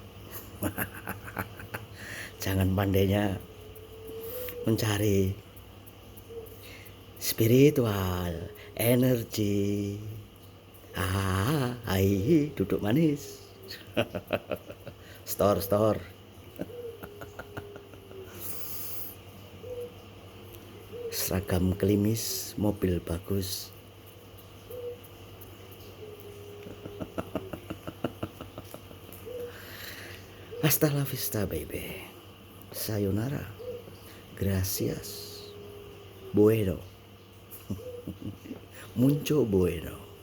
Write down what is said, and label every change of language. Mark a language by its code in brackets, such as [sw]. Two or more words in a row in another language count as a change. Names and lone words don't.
[id] Jangan pandainya mencari spiritual, energi. Hai, duduk manis. Store. Seragam klimis, mobil bagus. [es] Hasta la vista, baby. Sayonara. Gracias. Bueno. Mucho bueno.